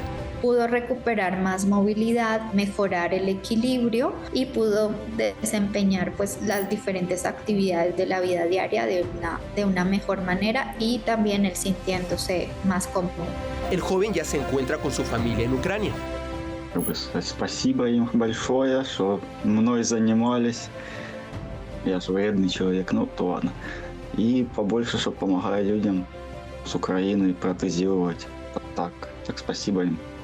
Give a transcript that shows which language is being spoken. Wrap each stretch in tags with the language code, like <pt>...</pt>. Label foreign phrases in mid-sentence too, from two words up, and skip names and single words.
<es>Pudo recuperar más movilidad, mejorar el equilibrio y pudo desempeñar pues las diferentes actividades de la vida diaria de una mejor manera y también él sintiéndose más cómodo. El joven ya se encuentra con su familia en Ucrania.</es> <ru>Спасибо им большое, что мной занимались. Я же вредный человек, ну то ладно. И побольше, чтобы помогали людям с Украины протезировать. Так спасибо им.</ru>